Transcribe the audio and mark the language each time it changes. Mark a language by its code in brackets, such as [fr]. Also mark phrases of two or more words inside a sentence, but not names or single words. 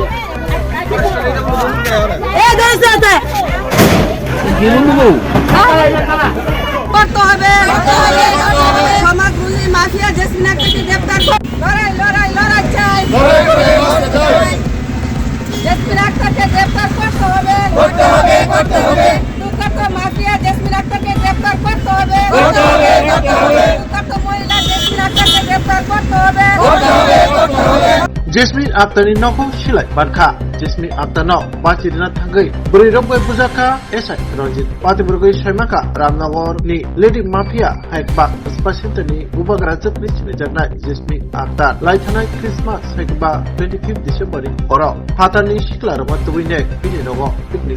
[bn] করতে হবে সমাজগুলি মাফিয়া জেসমিন আক্তারকে গ্রেফতার লড়াই চাই জেসমিন আক্তারকে গ্রেফতার করতে হবে দুর্গত মাফিয়া জেসমিন আক্তারকে গ্রেফতার করতে হবে দুর্গত মহিলা জেসমিন আক্তারকে গ্রেফতার করতে হবে [trp] Jasmine Aktani noko silai barkha Jasmine Aktano Bachirina thangai Burirobai Bujaka Esai Ranjit Patiburgoi Saimaka Ramnagar ni [en] Lady Mafia [trp] Haikbak Spasintani Ubagra Japni Chinijarnai Jasmine Aktar Laithanai Christmas Haikba 25 December Oro Hatani Shiklaro Matuine Bininogo Picnic